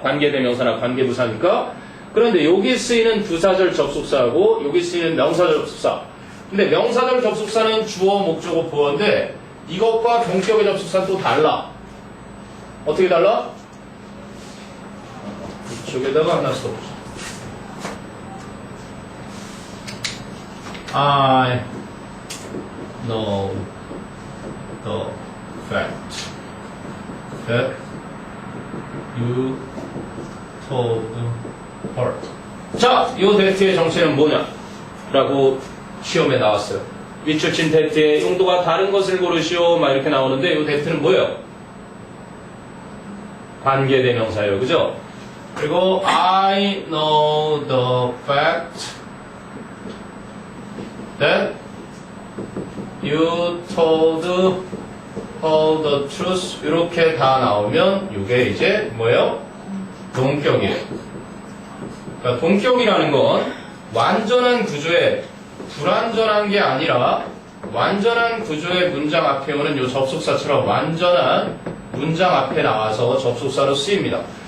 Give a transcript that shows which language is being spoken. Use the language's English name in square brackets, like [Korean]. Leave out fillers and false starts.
[Korean] 관계대명사나 관계부사니까. 그런데 여기 쓰이는 부사절 접속사하고 여기 쓰이는 명사절 접속사. 근데 명사절 접속사는 주어, 목적어, 보어인데 이것과 동격의 접속사는 또 달라. 어떻게 달라? 이쪽에다가 하나 써보자. [English] I know the fact that you told her. [Korean] 자, 이 that의 정체는 뭐냐? 라고 시험에 나왔어요. 윗줄친 that의 용도가 다른 것을 고르시오. 막 이렇게 나오는데 이 that는 뭐예요? 관계대명사예요. 그죠? 그리고 [English] I know the fact that you told her the truth. [Korean] 이렇게 다 나오면 이게 이제 뭐예요? 동격이에요. 그러니까 동격이라는 건 완전한 구조에 불완전한 게 아니라 완전한 구조의 문장 앞에 오는 이 접속사처럼 완전한 문장 앞에 나와서 접속사로 쓰입니다.